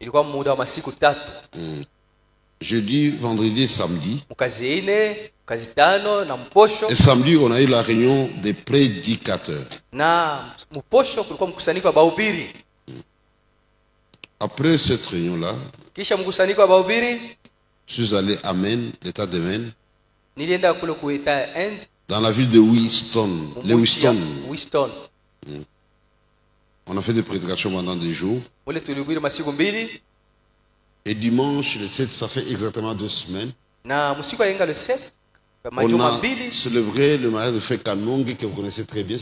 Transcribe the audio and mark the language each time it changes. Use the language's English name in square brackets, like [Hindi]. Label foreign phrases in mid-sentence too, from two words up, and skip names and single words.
[French] Jeudi, vendredi et samedi. Et samedi, on a eu la réunion des prédicateurs. Après cette réunion-là, [Swahili] kisha mkusanyiko wa bahubiri, [French] je suis allé à Maine, l'état de Maine, [Swahili] nilienda kule kuita End, [French] dans la ville de Lewiston. On a fait des prédications pendant 2 jours. Et dimanche, le 7, ça fait exactement 2 semaines. On a célébré le mariage de Frère Kanonge, que vous connaissez très bien.